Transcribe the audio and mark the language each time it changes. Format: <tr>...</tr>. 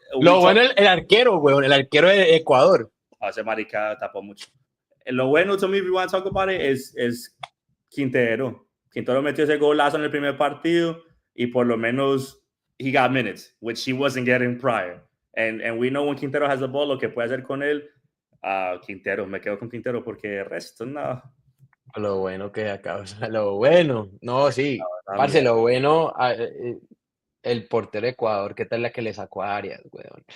<es>el arquero, weón, el arquero de Ecuador. Ese marica tapó mucho. Lo bueno,</es> <en>to me, if we want to talk about it, es Quintero.</en> <es>Quintero metió ese golazo en el primer partido y por lo menos</es> <en>he got minutes, which he wasn't getting prior. And we know when Quintero has the ball,</en> <es>lo que puede hacer con él. Quintero, me quedo con Quintero porque el resto, no. Lo bueno que acá, lo bueno. No, sí. Parce, lo bueno, el portero de Ecuador, ¿qué tal la que le sacó a Arias, weón?</es>